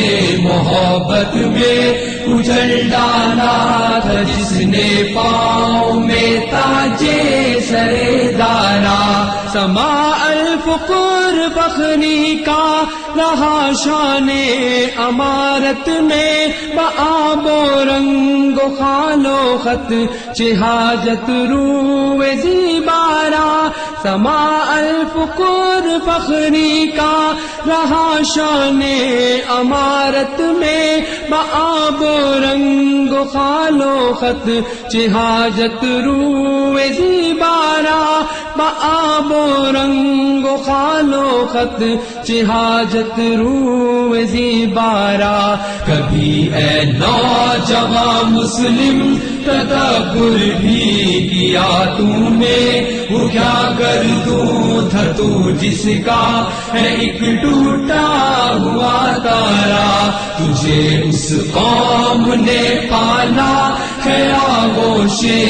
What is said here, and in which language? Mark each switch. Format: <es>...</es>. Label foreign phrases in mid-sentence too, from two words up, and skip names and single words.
<ur>محبت میں کچل ڈالا تھا جس نے پاؤں میں تاجے سرے دارا، سما</ur> <ar>الفقر فخری</ar> <ur>کا رہا شان امارت میں،</ur> <fa>بآب و رنگ و خال و خط چہاجت رو زیبارا، سما</fa> <ar>الفقر فخری</ar> <ur>کا رہا شان امارت میں،</ur> <fa>بآب و رنگ و خال و خط چہاجت رو زیبارا، بآب و رنگ و خال و خط چہاجت رو زیبارا،</fa> <ur>کبھی اے نوجواں مسلم تدبر بھی کیا تو نے، وہ کیا گردوں تھا تو جس کا ہے ایک ٹوٹا ہوا تارا، تجھے اس قوم نے پالا ہے آغوش</ur>